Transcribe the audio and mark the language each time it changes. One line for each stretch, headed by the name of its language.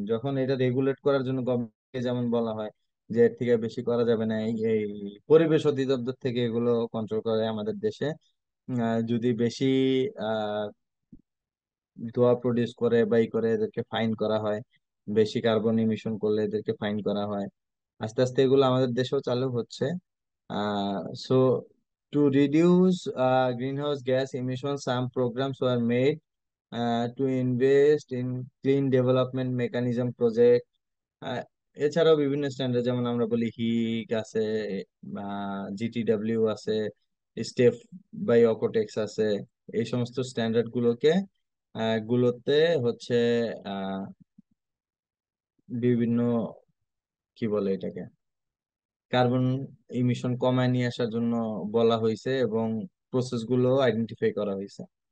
Bangla: যখন এটা রেগুলেট করার জন্য গভর্নমেন্টকে যেমন বলা হয় যে এর থেকে বেশি করা যাবে না, এই পরিবেশ অধিদপ্তর থেকে এগুলো কন্ট্রোল করে আমাদের দেশে। যদি বেশি আহ ধোঁয়া প্রডিউস করে বা করে এদেরকে ফাইন করা হয়, বেশি কার্বন ইমিশন করলে এদেরকে ফাইন করা হয়। আস্তে আস্তে এগুলো আমাদের দেশেও চালু হচ্ছে।
English: So to reduce greenhouse gas emissions, some programs were made to invest in clean development mechanism project।
Bangla: আহ, এছাড়াও বিভিন্ন স্ট্যান্ডার্ড যেমন আমরা বলি হিগ আছে বা জিটিডব্লিউ আছে, স্টেপ বাই অকোটেক্স আছে, এই সমস্ত স্ট্যান্ডার্ড গুলোতে হচ্ছে আহ বিভিন্ন কি বলে এটাকে কার্বন ইমিশন কমায় নিয়ে আসার জন্য বলা হয়েছে এবং প্রসেস গুলো আইডেন্টিফাই করা হয়েছে।